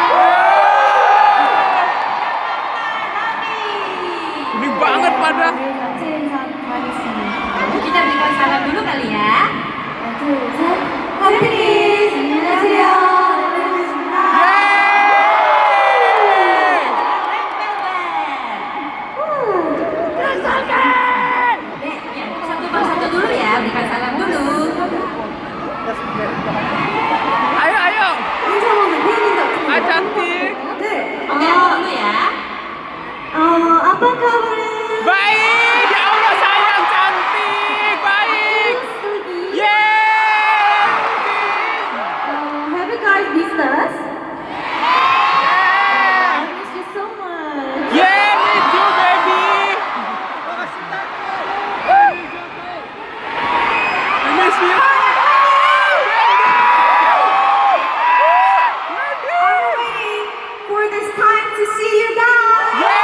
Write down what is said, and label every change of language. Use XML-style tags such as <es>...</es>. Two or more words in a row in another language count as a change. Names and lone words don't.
<id>Unik banget pada.</id> <ko>우리 같이 인사하겠습니다.</ko> <id>Kita berikan salam dulu kali ya.</id> <ko>하나, 둘, 셋. 하트리스! 안녕하세요. 반갑습니다.</ko> <id>Satu persatu dulu ya, berikan salam dulu. Ayo, ayo.</id> <ko>인사하는 팬인 같은</ko> <id>Ah, cantik.</id> <ko>네.</ko> <id>Oke, aku dulu ya. apa kabar? Baik,</id> <ar>يا الله</ar> <id>sayang cantik, baik. Yeay.</id> <en>Have you guys missed us? I miss you so much. Yeah, me too, baby. I miss you. I'm waiting for this time to see you guys.</en>